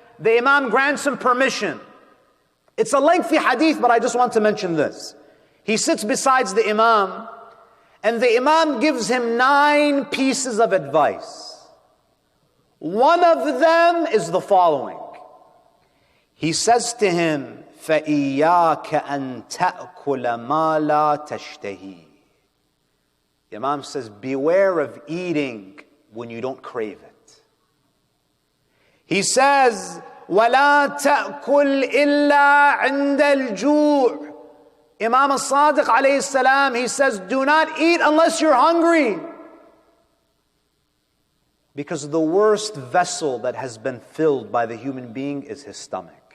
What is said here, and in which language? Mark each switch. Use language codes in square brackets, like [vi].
[en] The Imam grants him permission. It's a lengthy hadith, but I just want to mention this. He sits beside the Imam, and the Imam gives him 9 pieces of advice. One of them is the following. He says to him, [ar] فَإِيَّاكَ أَن تَأْكُلَ مَا لَا تَشْتَهِي. [en] The Imam says, beware of eating when you don't crave it. He says, [ar] وَلَا تَأْكُلْ إِلَّا عِنْدَ الْجُوعِ. [en] Imam al-Sadiq alayhi salam, he says, do not eat unless you're hungry. Because the worst vessel that has been filled by the human being is his stomach.